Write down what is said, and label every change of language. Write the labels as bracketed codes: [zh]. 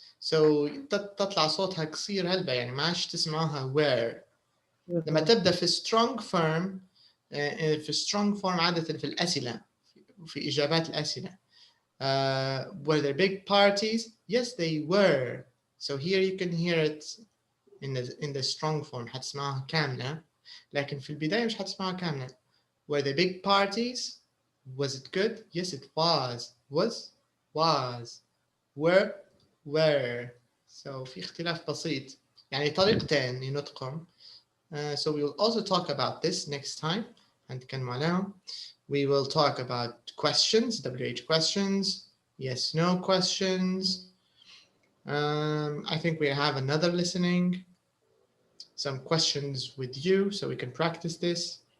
[ar] So تطلع صوتها قصير هلبة يعني ما عادش تسمعوها were. لما تبدأ في strong form في strong form عادة في الأسئلة في إجابات الأسئلة. [en] Were there big parties? Yes, they were. So here you can hear it in the strong form. [ar] حتسمعها كاملة. لكن في البداية مش حتسمعها كاملة. [en] Were there big parties? Was it good? Yes, it was. Was. Were. [ar] So في اختلاف بسيط. يعني طريقتين لنطقهم. [en] So we will also talk about this next time. [ar] هنتكلم عليهم. [en] We will talk about questions, WH questions, yes, no questions. I think we have another listening, some questions with you so we can practice this.